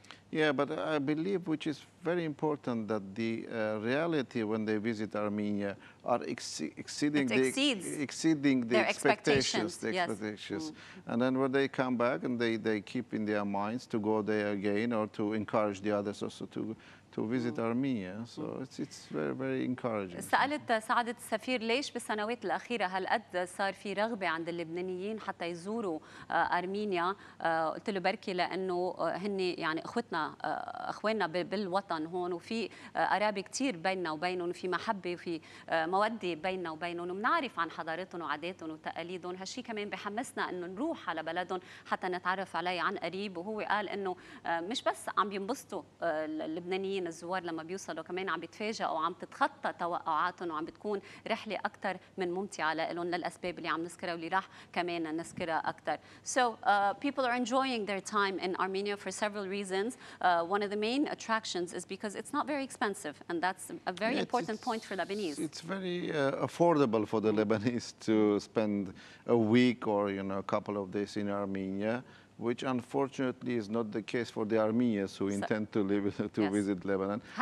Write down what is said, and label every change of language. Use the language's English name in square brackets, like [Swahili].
[English] Yeah, but I believe which is very important that the reality when they visit Armenia are exceeding their expectations. And then when they come back and they keep in their minds to go there again or to encourage the others also to visit Armenia. So it's very, very encouraging. [Arabic] سألت سعادة السفير ليش بالسنوات الأخيرة هالقد صار في رغبة عند اللبنانيين حتى يزوروا أرمينيا. قلت له بركي لأنه هن يعني أخواننا بالوطن هون وفي قرابة كتير بيننا وبينهم وفي محبة وفي مودة بيننا وبينهم وبنعرف عن حضارتهم وعاداتهم وتقاليدهم. هالشي كمان بحمسنا إنه نروح على بلدهم حتى نتعرف عليه عن قريب. وهو قال إنه مش بس عم ينبسطوا اللبنانيين كمان الزوار لما بيوصلوا كمان عم بيتفاجئوا وعم تتخطى توقعاتهم وعم بتكون رحلة أكثر من ممتعة لهم للأسباب اللي عم نذكرها واللي راح كمان نذكرها أكثر. [English] So people are enjoying their time in Armenia for several reasons. One of the main attractions is because it's not very expensive, and that's a very important point for Lebanese. It's very affordable for the Lebanese to spend a week or a couple of days in Armenia, which unfortunately is not the case for the Armenians who intend to visit Lebanon.